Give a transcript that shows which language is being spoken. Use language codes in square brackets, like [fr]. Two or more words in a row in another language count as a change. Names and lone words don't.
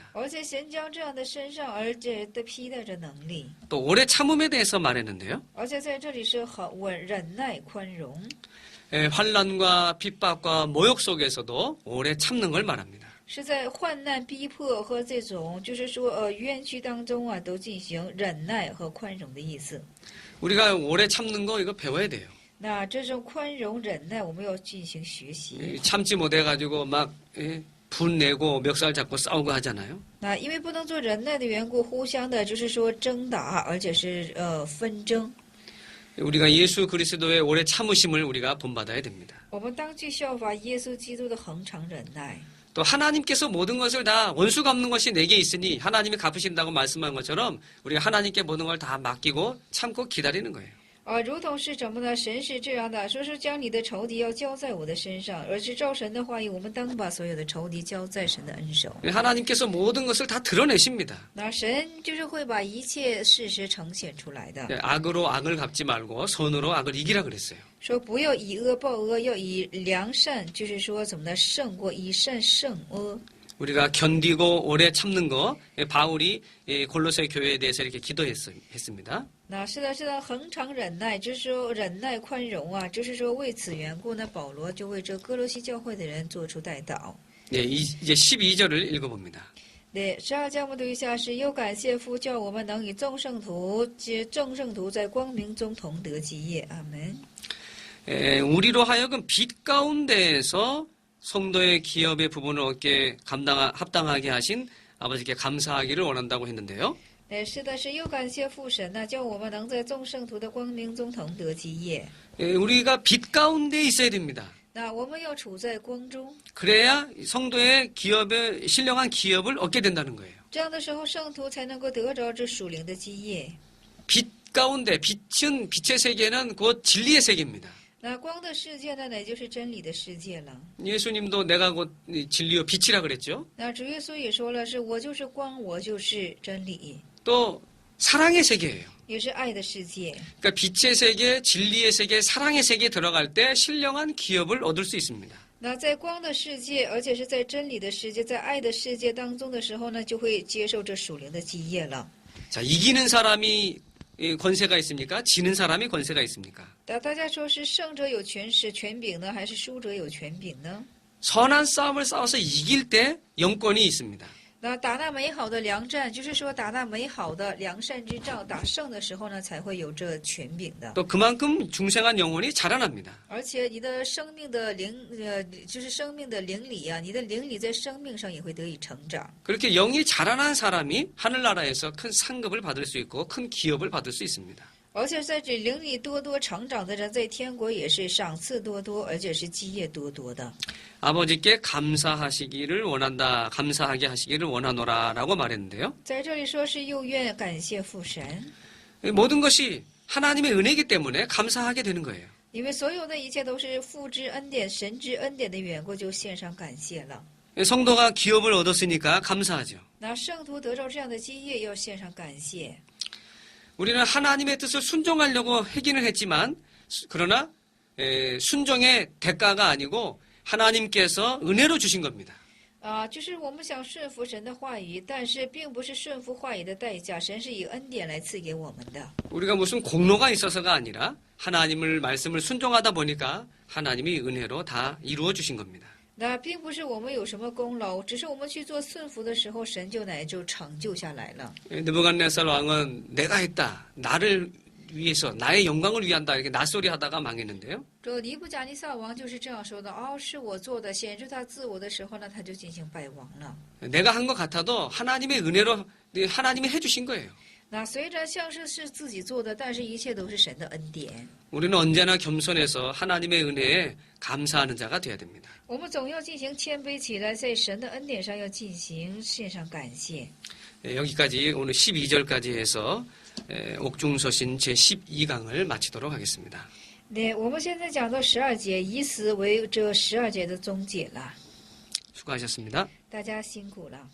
[zh] 而且神将这样的身上，而且的披戴着能力， [ko] 또 오래 참음에 대해서 말했는데요. [zh] 而且在这里是很忍耐宽容， [ko] 환란과 핍박과 모욕 속에서도 오래 참는 걸 말합니다. [zh] 是在患难逼迫和这种就是说冤屈当中啊，都进行忍耐和宽容的意思。 [ko] 우리가 오래 참는 거 이거 배워야 돼요. [zh] 那这种宽容忍耐，我们要进行学习。 [ko] 참지 못해가지고 막 분내고 멱살 잡고 싸우고 하잖아요. [zh] 那因为不能做忍耐的缘故，互相的就是说争打，而且是纷争。 [ko] 우리가 예수 그리스도의 오래 참으심을 우리가 본받아야 됩니다. [zh] 我们当去效法耶稣基督的恒常忍耐。 [ko] 또 하나님께서 모든 것을 다 원수 갚는 것이 내게 있으니 하나님이 갚으신다고 말씀한 것처럼 우리가 하나님께 모든 걸 다 맡기고 참고 기다리는 거예요. [zh] 如同是什么呢？神是这样的，说是将你的仇敌要交在我的身上，而是照神的话语，我们当把所有的仇敌交在神的恩手。 [ko] 하나님께서 모든 것을 다 드러내십니다. [zh] 那神就是会把一切事实呈现出来的。 [ko] 악으로 악을 갚지 말고 선으로 악을 이기라 그랬어요. [zh] 说不要以恶报恶，要以良善，就是说怎么呢？胜过以善胜恶。 [ko] 우리가 견디고 오래 참는 거 바울이 골로새 교회에 대해서 이렇게 기도했습니다. [zh] 那是的，是的，恒常忍耐，就是说忍耐宽容啊，就是说为此缘故呢，保罗就为这哥罗西教会的人做出代祷。 [ko] 네, 이제 12절을 읽어봅니다. [zh] 네, 12 节我们读一下是又感谢父，叫我们能与众圣徒在光明中同得基业。阿门。 [ko] 우리로 하여금 빛 가운데에서 성도의 기업의 부분을 얻게 합당하게 하신 아버지께 감사하기를 원한다고 했는데요. [zh] 对，是的，是又感谢父神呢，叫我们能在众圣徒的光明中同得基业。 [ko] 우리가 빛 가운데 있어야 됩니다. [zh] 那我们要处在光中， [ko] 그래야 성도의 기업에 신령한 기업을 얻게 된다는 거예요. [zh] 这样的时候圣徒才能够得着这属灵的基业。 [ko] 빛 가운데 빛의 세계는 곧 진리의 세계입니다. [zh] 那光的世界呢，也就是真理的世界了。 [ko] 예수님도 내가 곧 진리요 빛이라 그랬죠. [zh] 那主耶稣也说了，是我就是光，我就是真理， [ko] 또 사랑의 세계예요. [zh] 也是爱的世界。 [ko] 그러니까 빛의 세계, 진리의 세계, 사랑의 세계에 들어갈 때 신령한 기업을 얻을 수 있습니다. [zh] 那在光的世界，而且是在真理的世界，在爱的世界当中的时候呢，就会接受这属灵的基业了。 [ko] 자, 이기는 사람이 권세가 있습니까? 지는 사람이 권세가 있습니까? [zh] 大家说是胜者有权柄呢，还是输者有权柄呢？ [ko] 선한 싸움을 싸워서 이길 때 영권이 있습니다. [zh] 那打那美好的良战，就是说打那美好的良善之仗，打胜的时候呢，才会有这权柄的。 [ko] 또 그만큼 중생한 영혼이 자라납니다. [zh] 而且你的生命的就是生命的灵里啊，你的灵里在生命上也会得以成长。 [ko] 그렇게 영이 자라난 사람이 하늘나라에서 큰 상급을 받을 수 있고 큰 기업을 받을 수 있습니다. [zh] 而且在这灵里多多成长的人，在天国也是赏赐多多，而且是基业多多的。 [ko] 아버지께 감사하시기를 원한다. 감사하게 하시기를 원하노라라고 말했는데요. [zh] 在这里说是又愿感谢父神， [ko] 모든 것이 하나님의 은혜이기 때문에 감사하게 되는 거예요. [zh] 因为所有的一切都是父之恩典、神之恩典的缘故，就献上感谢了。 [ko] 성도가 기업을 얻었으니까 감사하죠. [zh] 那圣徒得着这样的基业，要献上感谢。 [ko] 우리는 하나님의 뜻을 순종하려고 하기는 했지만 그러나 순종의 대가가 아니고 하나님께서 은혜로 주신 겁니다. [zh] 就是我们想顺服神的话语，但是并不是顺服话语的代价，神是以恩典来赐给我们的。 [ko] 우리가 무슨 공로가 있어서가 아니라 하나님을 말씀을 순종하다 보니까 하나님이 은혜로 다 이루어 주신 겁니다. [zh] 那并不是我们有什么功劳，只是我们去做顺服的时候，神就成就下来了。 [ko] 느부갓네살 왕은 내가 했다. 나를 위해서 나의 영광을 위한다. 이렇게 낯소리 하다가 망했는데요. [zh] 这尼布甲尼撒王就是这样说的：是我做的，显示他自我的时候呢，他就进行败亡了。 [ko] 내가 한 것 같아도 하나님의 은혜로 하나님이 해주신 거예요. [zh] 那虽然像是自己做的，但是一切都是神的恩典。 [ko] 우리는 언제나 겸손해서 하나님의 은혜에 감사하는 자가 되어야 됩니다. [zh] 我们总要进行谦卑起来，在神的恩典上要进行献上感谢。 [ko] 여기까지 오늘 12절까지 해서 옥중서신 제12강을 마치도록 하겠습니다. [zh] 对，我们现在讲到12节，以此为这12节的终结了。 [ko] 수고하셨습니다. [zh] 大家辛苦了。